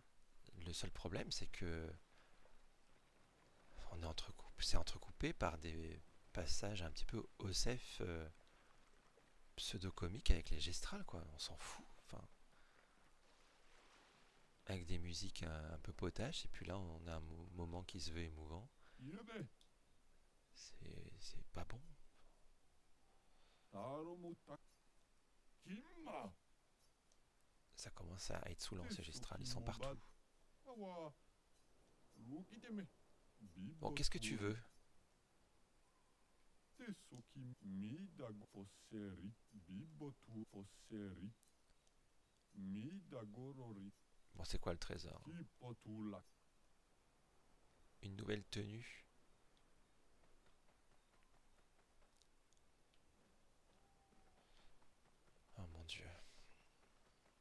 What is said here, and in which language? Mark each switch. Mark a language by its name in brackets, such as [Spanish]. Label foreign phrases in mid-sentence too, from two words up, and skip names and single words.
[French] Le seul problème, c'est que c'est entrecoupé par des passages un petit peu OSEF pseudo-comiques avec les gestrales, quoi. On s'en fout. Enfin, avec des musiques un peu potaches, et puis là, on a un moment qui se veut émouvant. ゆべ C'est pas bon. タロムタキンマ Ça commence à être saoulant, ces gestrales. Ils sont partout. アワ動きでめ Bon, qu'est-ce que tu veux? テソキミダゴフォセリビボトゥフォセリミダゴロリ Bon, c'est quoi le trésor? キポトゥラ Une nouvelle tenue. Oh mon Dieu.